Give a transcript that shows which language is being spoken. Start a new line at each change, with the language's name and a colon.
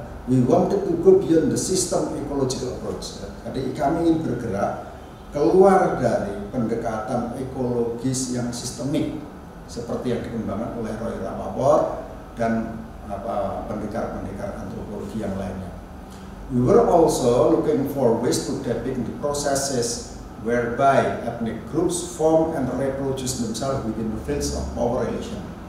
English: We wanted to go beyond the system ecological approach.
Indonesian: Jadi kami ingin bergerak keluar dari pendekatan ekologis yang sistemik seperti yang dikembangkan oleh Roy Rappaport dan pendekar-pendekar antropologi yang lainnya.
English: We were also looking for ways to depict the processes whereby ethnic groups form and reproduce themselves within the fields of power relation.